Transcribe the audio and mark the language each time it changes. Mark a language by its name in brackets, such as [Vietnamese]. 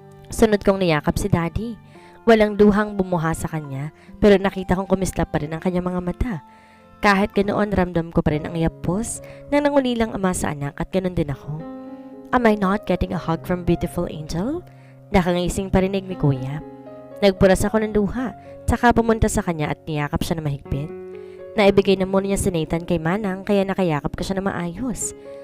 [Filipino] Sunod kong niyakap si Daddy. Walang duhang bumuha sa kanya pero nakita kong kumislap pa rin ang kanyang mga mata. Kahit ganoon ramdam ko pa rin ang yapos na nangulilang ama sa anak at ganoon din ako. [English] Am I not getting a hug from beautiful angel? [Filipino] Nakangising parinig ni Kuya. Nagpuras ako ng luha, tsaka pumunta sa kanya at niyakap siya na mahigpit. Naibigay na muna niya si Nathan kay Manang kaya nakayakap ko siya na maayos.